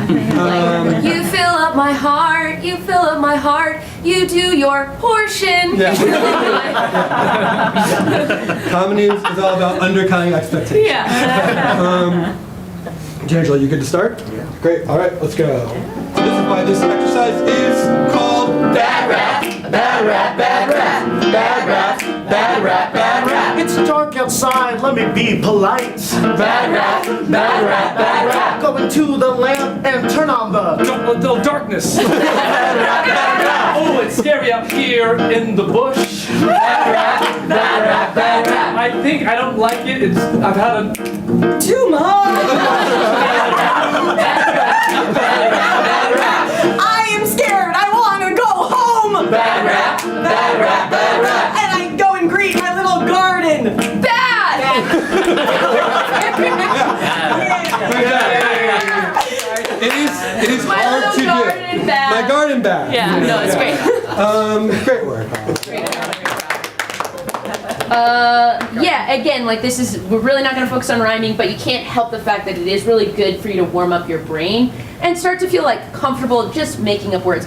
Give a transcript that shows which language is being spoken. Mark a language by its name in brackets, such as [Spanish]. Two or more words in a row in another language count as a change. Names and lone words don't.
[English] Like, you fill up my heart, you fill up my heart, you do your portion. Yeah. Comedy is all about undercutting expectations. Yeah. D'Angelo, you good to start? Yeah. Great. All right, let's go. This is why this exercise is called Bad rap, bad rap, bad rap, bad rap, bad rap, bad rap. It's dark outside, let me be polite. Bad rap, bad rap, bad rap. Go into the lamp and turn on the... Don't let the darkness. Bad rap, bad rap. Oh, it's scary out here in the bush. Bad rap, bad rap, bad rap. I think I don't like it. I've had a Too much. I am scared. I want to go home. Bad rap, bad rap, bad rap. And I go and greet my little garden. Bad. It is My hard little to garden do. bag. My garden bag. Yeah, no, it's great. Great work. Yeah, again, like we're really not going to focus on rhyming, but you can't help the fact that it is really good for you to warm up your brain and start to feel like comfortable just making up words.